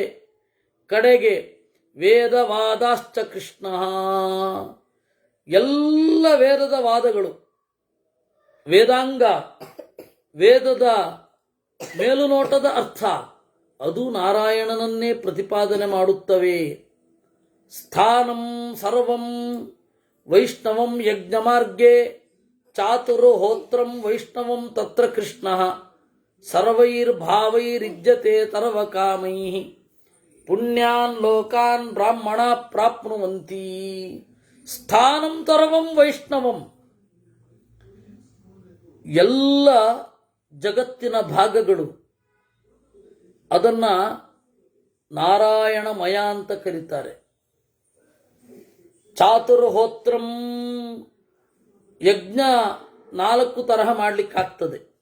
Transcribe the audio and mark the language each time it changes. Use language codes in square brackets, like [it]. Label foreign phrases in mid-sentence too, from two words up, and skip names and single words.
[sa] ಕಡೆಗೆ ವೇದವಾದಾಶ್ಚ ಕೃಷ್ಣ. [kn] ಎಲ್ಲ ವೇದದ ವಾದಗಳು, ವೇದಾಂಗ, ವೇದದ ಮೇಲುನೋಟದ ಅರ್ಥ, ಅದು ನಾರಾಯಣನನ್ನೇ ಪ್ರತಿಪಾದನೆ ಮಾಡುತ್ತವೆ. [sa] ಸ್ಥಾನಂ ಸರ್ವಂ ವೈಷ್ಣವಂ ಯಜ್ಞಮಾರ್ಗೆ. ಚಾತುರ್ಹೋತ್ರಂ ವೈಷ್ಣವಂ ತತ್ರ ಕೃಷ್ಣ. ಸರ್ವೈರ್ಭಾವೈರಿಜ್ಯತೆ ಸರ್ವಕಾಮೈಃ. ಪುಣ್ಯಾನ್ ಲೋಕಾನ್ ಬ್ರಾಹ್ಮಣ ಪ್ರಾಪ್ನುವಂತಿ. ಸ್ಥಾನಂ ಸರ್ವಂ ವೈಷ್ಣವಂ. [kn] ಎಲ್ಲ ಜಗತ್ತಿನ ಭಾಗಗಳು ಅದನ್ನ ನಾರಾಯಣಮಯ ಅಂತ ಕರೀತಾರೆ. ಚಾತುರ್ಹೋತ್ರಂ, ಯಜ್ಞ 4 ತರಹ ಮಾಡಲಿಕ್ಕಾಗ್ತದೆ.